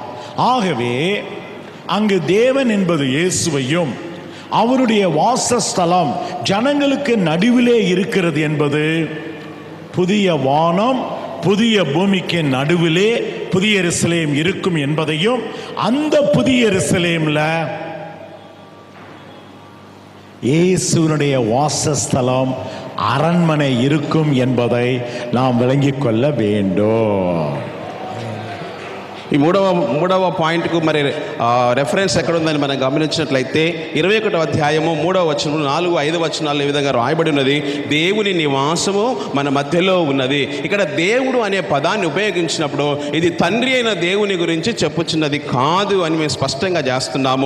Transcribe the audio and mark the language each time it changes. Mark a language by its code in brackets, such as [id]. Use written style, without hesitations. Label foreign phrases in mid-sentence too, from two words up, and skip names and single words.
[ta] ஆகவே அங்கு தேவன் என்பது இயேசுவையும் அவருடைய வாசஸ்தலம் ஜனங்களுக்கு நடுவிலே இருக்கிறது என்பது புதிய வானம் புதிய பூமிக்கு நடுவிலே புதிய எருசலேம் இருக்கும் என்பதையும், அந்த புதிய எருசலேம்ல இயேசுவினுடைய வாசஸ்தலம் அரண்மனை இருக்கும் என்பதை நாம் விளங்கிக் கொள்ள வேண்டும். [te] ఈ మూడవ పాయింట్కు మరి రెఫరెన్స్ ఎక్కడుందని మనం గమనించినట్లయితే 21వ అధ్యాయము 3వ వచనం 4, 5 వచనాలు ఈ విధంగా రాయబడి ఉన్నది. దేవుని నివాసము మన మధ్యలో ఉన్నది. ఇక్కడ దేవుడు అనే పదాన్ని ఉపయోగించినప్పుడు ఇది తండ్రి అయిన దేవుని గురించి చెప్పుచున్నది కాదు అని మేము స్పష్టంగా చేస్తున్నాము.